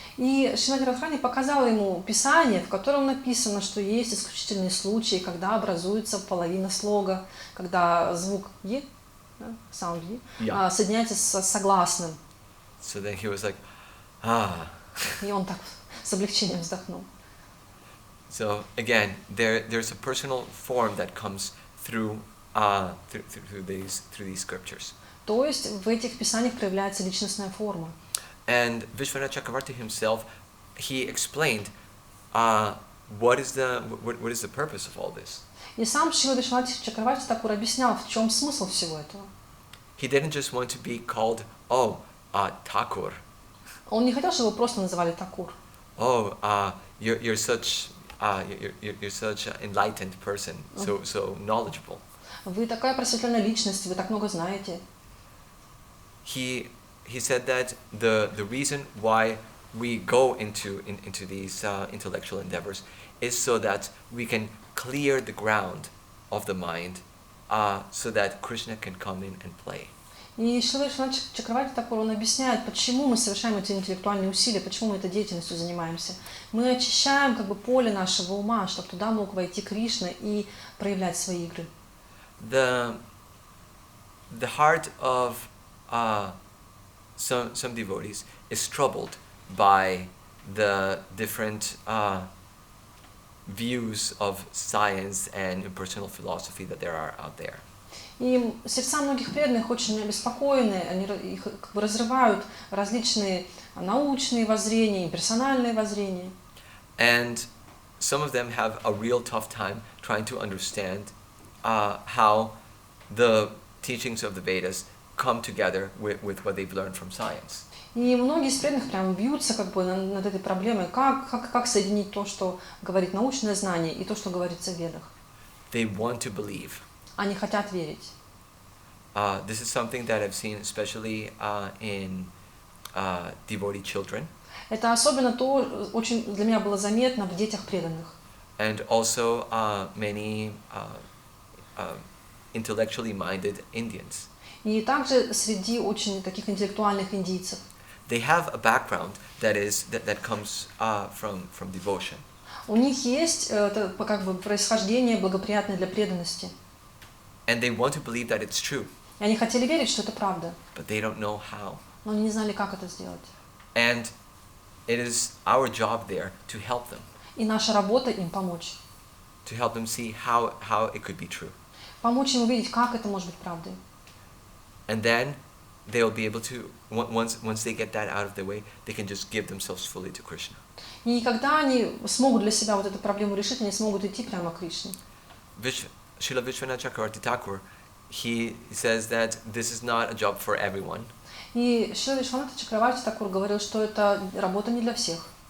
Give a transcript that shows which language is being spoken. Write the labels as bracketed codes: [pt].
[ru] И Шримати Радхарани показала ему писание, в котором написано, что есть исключительные случаи, когда образуется половина слога, когда звук «е», sound «е», соединяется с согласным. [en] So then he was like, [ru] И он так с облегчением вздохнул. [en] So again, there's a personal form that comes through these scriptures. [ru] То есть в этих писаниях проявляется личностная форма. [en] And Vishwanath Chakravarti himself, he explained what is the purpose of all this. [ru] И сам Шрила Вишванат Чакраварти Такур объяснял, в чем смысл всего этого. [en] He didn't just want to be called, Thakur. [ru] Он не хотел, чтобы его просто называли Такур. [en] You're such an enlightened person, so knowledgeable. [ru] Вы такая просветленная личность, вы так много знаете. [en] He said that the reason why we go into these intellectual endeavors is so that we can clear the ground of the mind, so that Krishna can come in and play. [ru] И Шрила Вишванат Чакраварти Такур, он объясняет, почему мы совершаем эти интеллектуальные усилия, почему мы этой деятельностью занимаемся. Мы очищаем как бы поле нашего ума, чтобы туда мог войти Кришна и проявлять свои игры. [en] The heart of some devotees is troubled by the different views of science and impersonal philosophy that there are out there. [ru] И сердца многих преданных очень обеспокоены, они их как бы разрывают различные научные воззрения, персональные воззрения. [en] And some of them have a real tough time trying to understand how the teachings of the Vedas come together with what they've learned from science. [ru] И многие из преданных прям бьются как бы над этой проблемой, как соединить то, что говорит научное знание, и то, что говорится в Ведах. [en] They want to believe. [ru] Они хотят верить. [en] This is something that I've seen especially in devotee children. [ru] Это особенно то, очень для меня было заметно в детях преданных. [en] And also many intellectually minded Indians. [ru] И также среди очень таких интеллектуальных индийцев. [en] They have a background that comes from devotion. [ru] У них есть это как бы происхождение благоприятное для преданности. [en] And they want to believe that it's true. [ru] И они хотели верить, что это правда. [en] But they don't know how. [ru] Но они не знали, как это сделать. [en] And it is our job there to help them. [ru] И наша работа им помочь. [en] To help them see how it could be true. [ru] Помочь им увидеть, как это может быть правдой. [en] And then they'll be able to, once they get that out of their way, they can just give themselves fully to Krishna. [ru] И когда они смогут для себя вот эту проблему решить, они смогут идти прямо к Кришне. [en] Srila Vishwanath Chakravarti Thakur, he says that this is not a job for everyone. [ru] И Шрила Вишванат Чакраварти Такур говорил, что это работа не для всех.